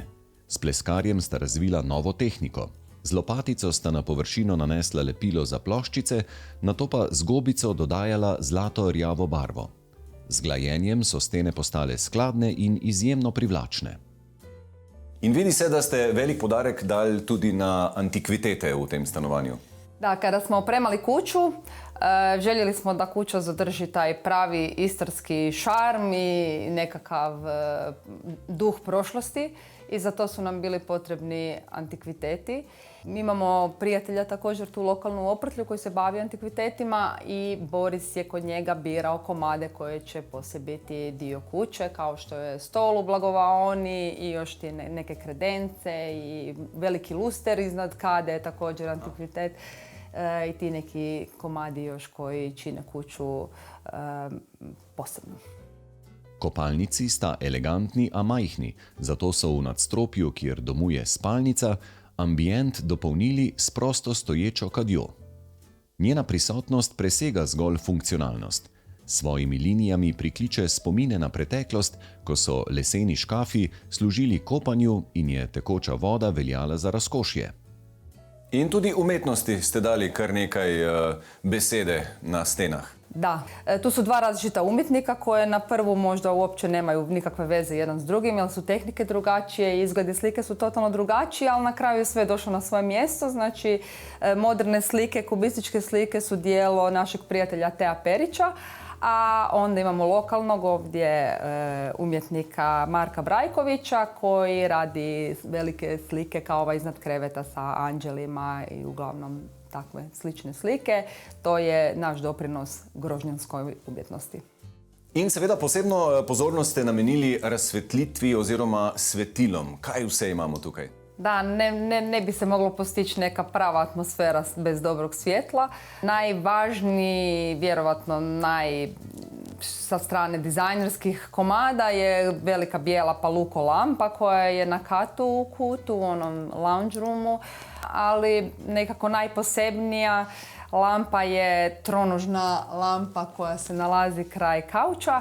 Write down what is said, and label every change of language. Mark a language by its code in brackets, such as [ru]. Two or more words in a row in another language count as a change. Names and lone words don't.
[sl] S pleskarjem sta razvila novo tehniko. Z lopatico sta na površino nanesla lepilo za ploščice, nato pa z gobico dodajala zlato-rjavo barvo. Z glajenjem so stene postale skladne in izjemno privlačne. In vidi se, da ste velik poudarek dali tudi na antikvitete v tem stanovanju. [hr] Da, kada smo opremali kuću, željeli smo da kuća zadrži taj pravi istarski šarm i nekakav duh prošlosti i za to su nam bili potrebni antikviteti. Mi imamo prijatelja također tu lokalnu u Oprtlju koji se bavi antikvitetima i Boris je kod njega birao komade koje će poslije biti dio kuće, kao što je stol u blagovaoni i još ti neke kredence i veliki luster iznad kade je također antikvitet. I ti neki komadi još koji čine kuću posebno. [sl] Kopalnici sta elegantni, a majhni, zato so v nadstropju, kjer domuje spalnica, ambient dopolnili s prosto stoječo kadjo. Njena prisotnost presega zgolj funkcionalnost. Svojimi linijami prikliče spomine na preteklost, ko so leseni škafi služili kopanju in je tekoča voda veljala za razkošje. In tudi umetnosti ste dali kar nekaj besede na stenah. [hr] Da, tu su dva različita umjetnika koje na prvu možda uopće nemaju nikakve veze jedan s drugim, jer su tehnike drugačije, izgledi slike su totalno drugačije, ali na kraju je sve došlo na svoje mjesto. Znači, moderne slike, kubističke slike su dijelo našeg prijatelja Tea Perića, a onda imamo lokalnog ovdje umjetnika Marka Brajkovića koji radi velike slike kao ova iznad kreveta sa anđelima i uglavnom takve slične slike. To je naš doprinos grožnjanskoj umjetnosti. [sl] In seveda posebno pozornost ste namenili razsvetlitvi oziroma svetilom. Kaj vse imamo tukaj? [hr] Da, ne bi se moglo postići neka prava atmosfera bez dobrog svjetla. Najvažniji, vjerovatno sa strane dizajnerskih komada je velika bijela paluko lampa koja je na katu u kutu, u onom [en] lounge roomu, [hr] ali nekako najposebnija lampa je tronožna lampa koja se nalazi kraj kauča.